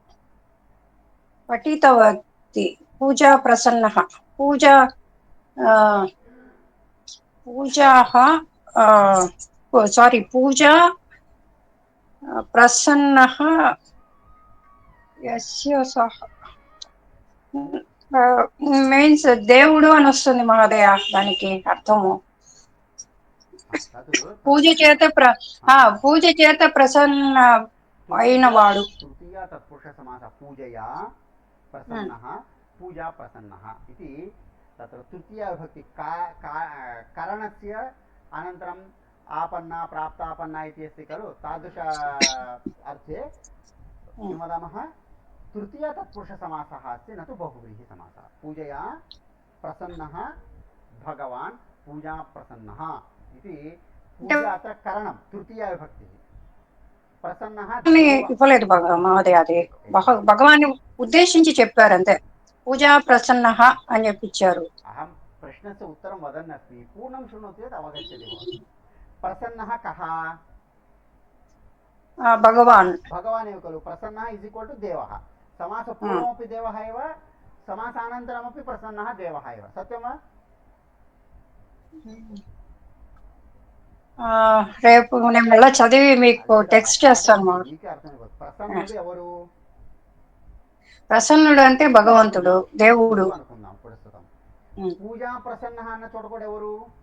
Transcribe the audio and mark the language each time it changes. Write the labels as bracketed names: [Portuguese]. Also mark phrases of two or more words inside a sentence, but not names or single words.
[Sanskrit] पठितवती। पूजा प्रसन्नः, पूजा प्रसन्नः यस्य सः [Telugu] మీన్స్ దేవుడు అని వస్తుంది మహోదయ, దానికి అర్థము పూజ చేత ప్రసన్న అయినవాడు. [Sanskrit] तृतीया तत्पुरुषसमासः पूजया प्रसन्नः, पूजा प्रसन्नः इति तत्र तृतीया विभक्ति करणस्य अनन्तरम् आपन्ना प्राप्तापन्ना इति अस्ति खलु, तादृश अर्थे किं वदामः? तृतीया तत्पुरुषसमासः अस्ति, न तु बहुव्रीहिसमासः। पूजया प्रसन्नः भगवान्, पूजा प्रसन्नः इति। पूजा अत्र करणं, तृतीया विभक्तिः। प्रसन्नः [Telugu] ఇవ్వలేదు మహోదయ, అది భగవాన్ ఉద్దేశించి చెప్పారు అంతే. [Sanskrit] పూజా ప్రసన్నः [Telugu] అని చెప్పించారు. [Sanskrit] अहं प्रश्नस्य उत्तरं वदन् अस्मि, पूर्णं शृणोति चेत् अवगच्छति भवति। प्रसन्नः कः? भगवान् एव खलु। प्रसन्नः [English] is equal to [Sanskrit] देवः। समासपूर्वमपि देवः एव, समासानन्तरमपि प्रसन्नः देवः एव। सत्यं वा? [Telugu] రేపు నేను మళ్ళీ చదివి మీకు టెక్స్ట్ చేస్తాను. ప్రసన్నుడు ఎవరు? ప్రసన్నుడు అంటే భగవంతుడు, దేవుడు అనుకుందాం ప్రస్తుతం. [Sanskrit] పూజా ప్రసన్నः [Telugu] అన్న చోట కూడా ఎవరు?